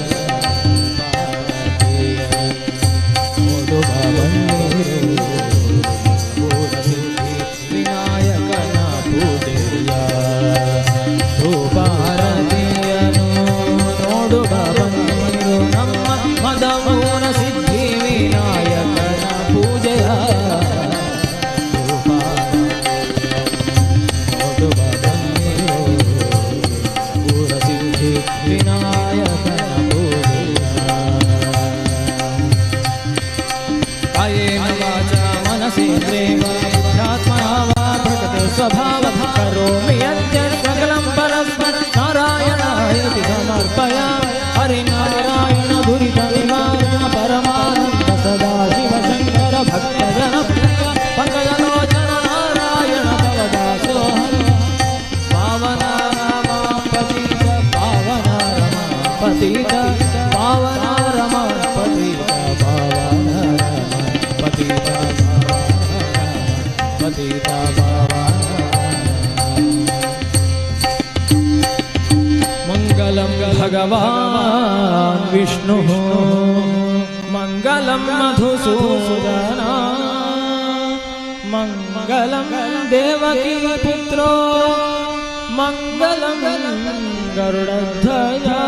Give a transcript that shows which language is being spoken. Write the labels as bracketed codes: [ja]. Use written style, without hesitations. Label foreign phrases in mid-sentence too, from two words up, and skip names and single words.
[kn] ನೋಡುವ ಬನ್ನೀರೋ ಮದಮೂರ ಸಿದ್ಧಿ ವಿನಾಯಕನ ಪೂಜೆಯ ಧೂಪಾರತಿಯನು ನೋಡುವ ಬನ್ನೀರೋ ನಮ್ಮ ಮದಮೂರ ಸಿದ್ಧಿ ವಿನಾಯಕನ ಪೂಜೆಯ ನೋಡುವ ಬನ್ನೀರೋ ಪೂರ ಸಿದ್ಧಿ ವಿನಾಯಕನ ಪೂಜೆಯ [sa] कायेन वाचा मनसेन्द्रेण ध्यात्मना वा प्रकृति स्वभावः करोमि यद्यत् सकलं परस्मै नारायणायति समर्पयामि हरिनारायण दुरित निवारण परमानन्द सदाशिव शंकर भक्तजन प्रिय पंकजलोचन नारायण भवदासोहं पावन रमापतित पावन रमापतित पावन रमापतित पावन रमापतित पतित मंगलं भगवान् विष्णु मंगलं मधुसूदन मंगलं देवकी पुत्रो मंगलं गरुडध्वज